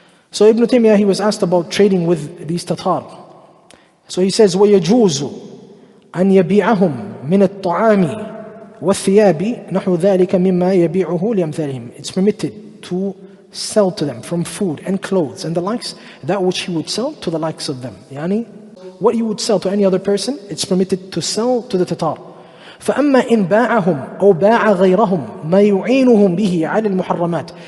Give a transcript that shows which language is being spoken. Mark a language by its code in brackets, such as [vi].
[en] So Ibn Taymiyyah, he was asked about trading with these Tatar. [ar] So he says, وَيَجُوزُ أَنْ يَبِيعَهُمْ مِنَ الطَّعَامِ وَالثِّيَابِ نَحْوُ ذَلِكَ مِمَّا يَبِيعُهُ لِأَمْثَالِهِمْ. [en] It's permitted to sell to them from food and clothes and the likes, that which he would sell to the likes of them. Yani, what you would sell to any other person, it's permitted to sell to the Tatar. [ar] فَأَمَّا إِنْ بَاعَهُمْ أَوْ بَاعَ غَيْرَهُمْ مَا يُعِينُهُمْ بِهِ عَلَى الْمُحَرَّمَاتِ.